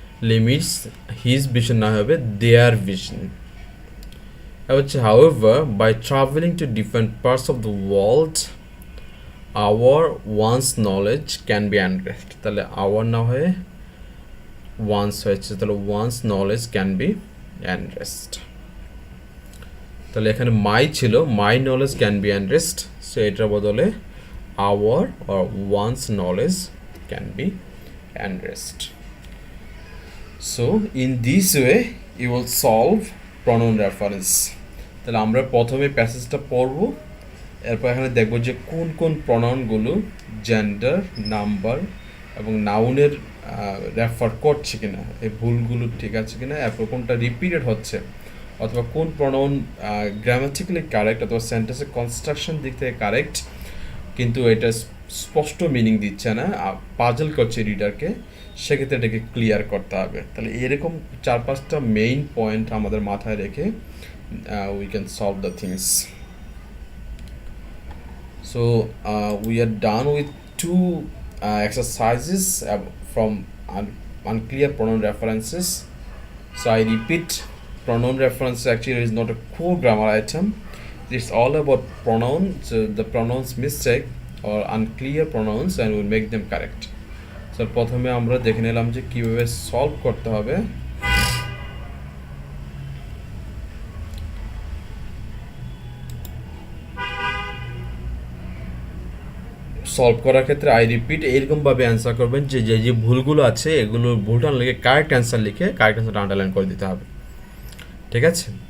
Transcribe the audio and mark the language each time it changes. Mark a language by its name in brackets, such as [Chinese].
[English] limits his vision [Bangla] না হবে [English] Their vision. হচ্ছে however by travelling to different parts of the world our one's knowledge can be enriched, তাহলে our [Bangla] না হয়ে [English] one's [Bangla] হয়েছে, তাহলে [English] one's knowledge can be enriched। [Bangla] তাহলে এখানে [English] my [Bangla] ছিল, [English] my knowledge can be enriched, so [Bangla] এটার বদলে [English] our or one's knowledge can be enriched. So in this way you will solve pronoun reference. [Bangla] তাহলে আমরা প্রথমে প্যাসেজটা পড়ব, এরপর এখানে দেখব যে কোন কোন প্রনাউনগুলো জেন্ডার, নাম্বার এবং নাউনের রেফার করছে কিনা, এই ভুলগুলো ঠিক আছে কিনা, এরপর কোনটা রিপিটেড হচ্ছে, অথবা কোন প্রনাউন গ্রামাটিক্যালি কারেক্ট অথবা সেন্টেন্সের কনস্ট্রাকশন দিক থেকে কারেক্ট, কিন্তু এটা স্পষ্ট মিনিং দিচ্ছে না, পাজল করছে রিডারকে, সেক্ষেত্রে এটাকে ক্লিয়ার করতে হবে। তাহলে এরকম 4-5টা মেইন পয়েন্ট আমাদের মাথায় রেখে [English] we can solve the things. So we are done with two exercises from unclear pronoun references. So I repeat, pronoun reference actually is not a core grammar item. It's all about pronouns, so the pronouns mistake or unclear pronouns, and we'll make them correct. [Bangla] So প্রথমে আমরা দেখে নিলাম যে কিভাবে solve করতে হবে। Solve করার ক্ষেত্রে আই রিপিট এইরকমভাবে অ্যান্সার করবেন যে যে ভুলগুলো আছে এগুলোর ভুলটা লিখে কারেক্ট অ্যান্সার লিখে কারেক্ট অ্যান্সারটা আন্ডারলাইন করে দিতে হবে, ঠিক আছে?